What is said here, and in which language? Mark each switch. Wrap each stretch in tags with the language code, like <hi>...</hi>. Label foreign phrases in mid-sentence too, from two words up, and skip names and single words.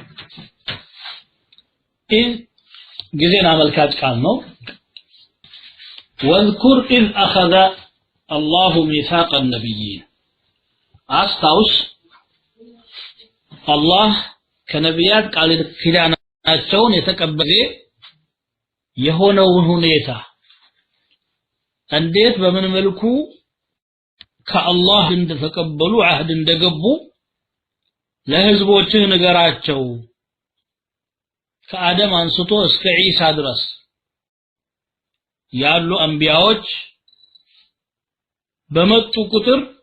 <am>ጊዜና መልካት ቃል ነው</am> <ar>واذكر إذ أخذ الله ميثاق النبيين</ar> <am>አስታውስ አላህ ከነቢያት ቃል ኪዳናቸውን የተቀበለ የሆነውን ሁኔታ እንዴት በምን መልኩ ከአላህ እንደተቀበሉ አህድ እንደገቡ ለህዝቦችህ ንገራቸው ከአደም አንስቶ እስከ ኢሳ ድረስ ያሉ አንቢያዎች በመጡ ቁጥር</am>